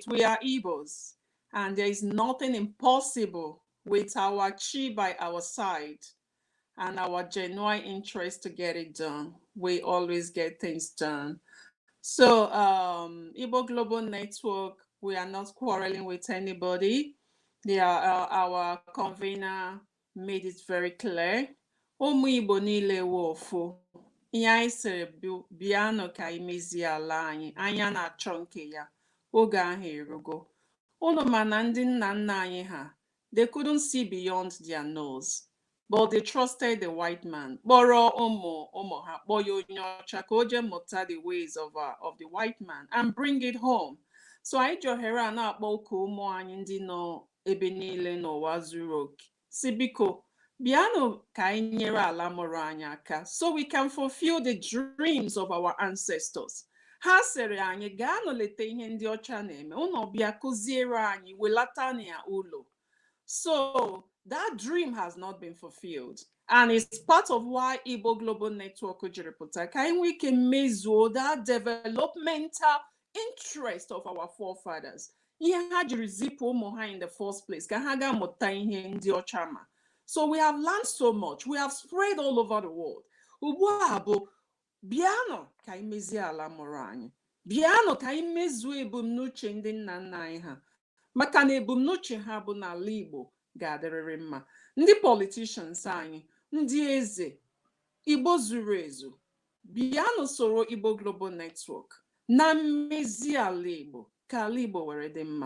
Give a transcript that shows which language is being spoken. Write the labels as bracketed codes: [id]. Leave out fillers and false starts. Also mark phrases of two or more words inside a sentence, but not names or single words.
[en] We are Igbos, and there is nothing impossible with our chi by our side and our genuine interest to get it done. We always get things done. So, Igbo Global Network, we are not quarreling with anybody. They are, our convener made it very clear. [ig] Ụmụ Igbo niile wofu. Ihe anyị sịrị bịanụ ka anyị mezie ala anyị, anya na-achọ nke ya, oge ahụ erugo. Unu ma na ndị nna nna anyị ha, [en] they couldn't see beyond their nose, but they trusted the white man. [ig] Kpọrọ ụmụ ha, kpọọ ya onye ọcha ka o jee mụta [en] the ways of the white man and bring it home. [ig] So anyị ji ohere a na-akpọ ụka ụmụ anyị ndị nọ ebe niile n'ụwa zuru oke, si biko bịanụ ka anyị nyere ala mụrụ anyị aka, [en] so we can fulfill the dreams of our ancestors. [ig] Ha sịrị anyị gaanụ leta ihe ndị ọcha na-eme, unu bịa kụziere anyị, welata ya ụlọ. [en] So that dream has not been fulfilled, and it's part of why Igbo Global Network [ig] jiri pụta ka anyị nwee ike mezuo [en] that developmental interest of our forefathers. [ig] Ihe ha jiri zipụ ụmụ ha [en] in the first place [ig] ka ha ga mụta ihe ndị ọcha ma. [en] So we have learned so much. We have spread all over the world. [ig] ugbu a bụ bịanụ ka anyị mezie ala mụrụ anyị, bịanụ ka anyị mezuo ebumnuche ndị nna nna anyị ha, maka na ebumnuche ha bụ n'ala Igbo ga-adịrịrị mma. Ndị politicians anyị, ndị eze Igbo zuru ezu, bịanụ soro Igbo Global Network na mmezi ala Igbo ka ala Igbo were dị mma.